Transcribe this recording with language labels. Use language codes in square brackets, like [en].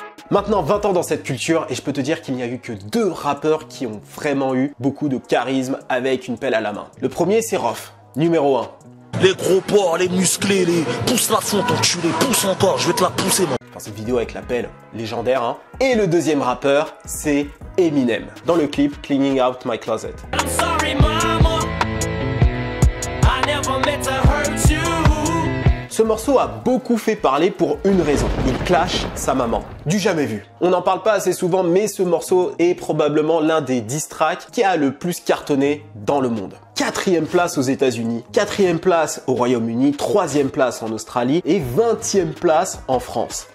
[fr] Maintenant 20 ans dans cette culture et je peux te dire qu'il n'y a eu que 2 rappeurs qui ont vraiment eu beaucoup de charisme avec une pelle à la main. Le premier c'est Rof, numéro 1. Les gros porcs, les musclés, les pousse la fonte, enculé, pousse encore, je vais te la pousser moi. Enfin cette vidéo avec la pelle, légendaire hein. Et le deuxième rappeur c'est Eminem, dans le clip Cleaning Out My Closet. [en] I'm sorry, mama. I never meant to hurt you. [fr] Ce morceau a beaucoup fait parler pour une raison. Il clash sa maman. Du jamais vu. On n'en parle pas assez souvent, mais ce morceau est probablement l'un des diss tracks qui a le plus cartonné dans le monde. 4e place aux États-Unis, 4e place au Royaume-Uni, 3e place en Australie et 20e place en France.